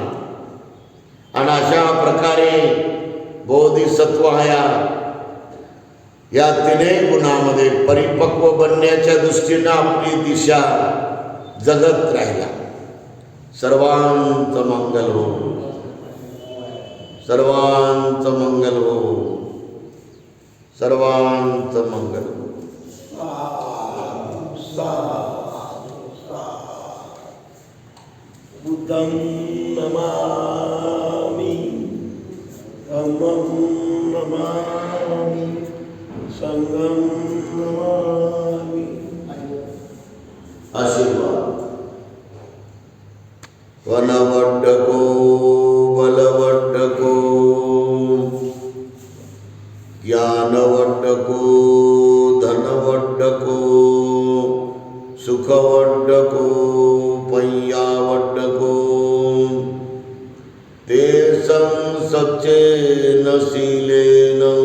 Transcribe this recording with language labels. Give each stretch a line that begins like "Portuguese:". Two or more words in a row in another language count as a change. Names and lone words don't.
Marathi: आणि अशा प्रकारे बोधिसत्व या तिन्ही गुणामध्ये परिपक्व बनण्याच्या दृष्टीनं आपली दिशा जगत राहिला. सर्वांचं मंगल हो, सर्वांचं मंगल हो, सर्वांचं मंगल हो.
Pali: बुद्धं नमामि, धम्मं नमामि, संघं नमामि.
Marathi: आशीर्वाद.
Pali: वनवड्डको बलवड्डको ज्ञानवड्डको धनवड्डको सुखवड्डको पय्यावड्डको ते सच्चेन शीलेन